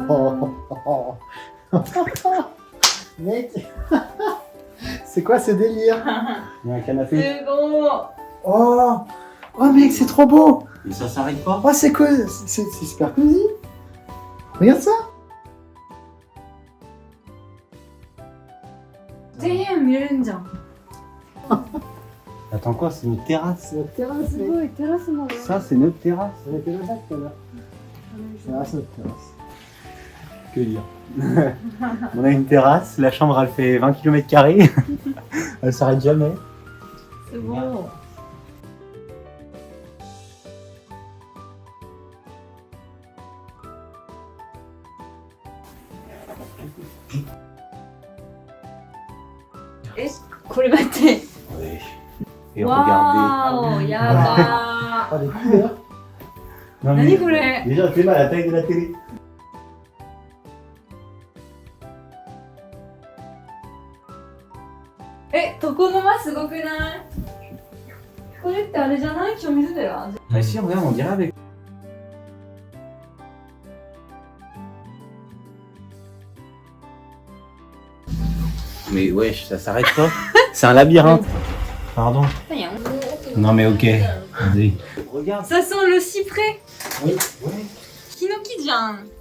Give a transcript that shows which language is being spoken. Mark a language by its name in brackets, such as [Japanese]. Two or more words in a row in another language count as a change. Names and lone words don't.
[French] Mec, c'est quoi ce délire? Il y a un canapé. C'est beau. Oh, mec, c'est trop beau. Mais ça s'arrête pas. Oh, c'est cosy, c'est super cosy. Regarde ça. Damn, [Japanese] 見れるんじゃん。 [French] Attends quoi, c'est notre terrasse? C'est notre terrasse, [Japanese] すごい、テラスまで。 [French] Ça, c'est notre terrasse. On était là-bas tout à l'heure. Ah, c'est notre terrasse. Que dire? On a une terrasse, la chambre elle fait 20 km². Elle s'arrête jamais. [Japanese] すごい。 これ待って。 [French] Oui. Et regardez. [Japanese] わーお、やば [French] Oh, les couleurs. Non, [Japanese] ー。何これ。 [French] Déjà, fais-moi la taille de la télé. [Japanese] え、床の間すごくない？これってあれじゃない？清水寺。 [French] Bah si, regarde, on dirait avec. Mais wesh, ça s'arrête pas. C'est un labyrinthe. Pardon. Non mais ok. Vas-y. Regarde. Ça sent le cyprès. Oui, oui. [Japanese] Hinoki じゃん。